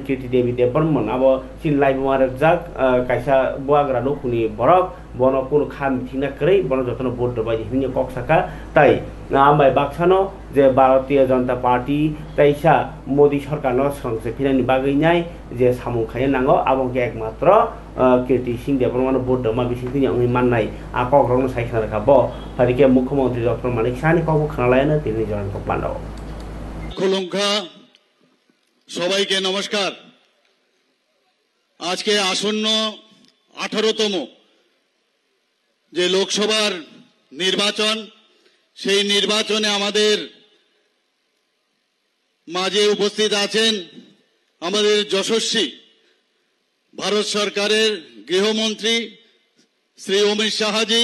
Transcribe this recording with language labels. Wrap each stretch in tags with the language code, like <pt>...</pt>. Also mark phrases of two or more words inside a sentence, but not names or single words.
<trp>Kirti Devi Devarman abo sin lai bumarek jak kaisa buagra no kuni borok bono kuno kham thina krei bono jotono vote dobai himni kok saka tai ambai baksano je Bharatiya Janata Party taisa Modi sarkar no sangse finani baginai je samung khaya nango abong ke ekmatra Kirti Singh Devarman vote doma bisi tini ang mannai akok rong sai khana ka bo parike mukhyamantri Dr. Manik Shah ni kok khanalayana tini joran kok pandao</trp> <bn>খুলুঙ্খা সবাইকে নমস্কার। আজকে আসন্ন 18তম যে লোকসভার নির্বাচন, সেই নির্বাচনে আমাদের মাঝে উপস্থিত আছেন আমাদের যশস্বী ভারত সরকারের গৃহমন্ত্রী শ্রী অমিত শাহজি।</bn>